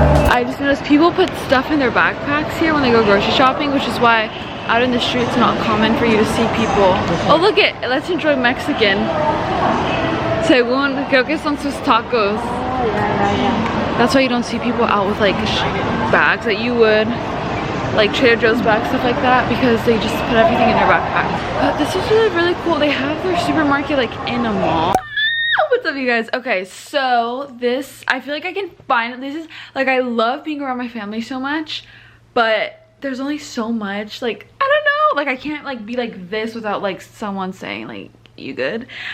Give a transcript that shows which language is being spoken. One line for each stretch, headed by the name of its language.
English: I just noticed people put stuff in their backpacks here when they go grocery shopping, which is why out in the street it's not common for you to see people. Oh, look it! Let's enjoy Mexican.
Spanish: Según, creo que son sus tacos.
English: That's why you don't see people out with like bags that you would, like Trader Joe's bags, stuff like that, because they just put everything in their backpack. But this is really cool. They have their supermarket like in a mall. What's up, you guys? Okay, so this, I feel like I can find, this is like, I love being around my family so much, but there's only so much, like, I don't know, like I can't like be like this without like someone saying like, you good?